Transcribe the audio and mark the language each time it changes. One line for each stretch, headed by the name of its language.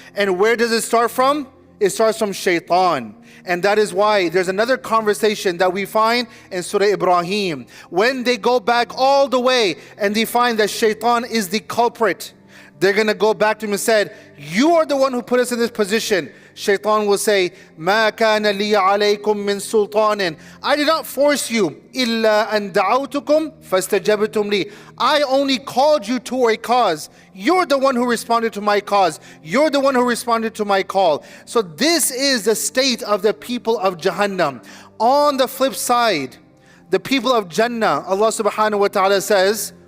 English: And where does it start from? It starts from shaitan. And that is why there's another conversation that we find in Surah Ibrahim. When they go back all the way and they find that shaitan is the culprit, they're going to go back to him and said, you are the one who put us in this position. Shaitan will say,
Arabic: مَا كَانَ لِي عَلَيْكُم مِّن سُلْطَانٍ.
English: I did not force you.
Arabic: إِلَّا أَن دَعَوْتُكُمْ فَاسْتَجَبْتُمْ لِي.
English: I only called you to a cause. You're the one who responded to my cause. You're the one who responded to my call. So this is the state of the people of Jahannam. On the flip side, the people of Jannah, Allah subhanahu wa ta'ala says,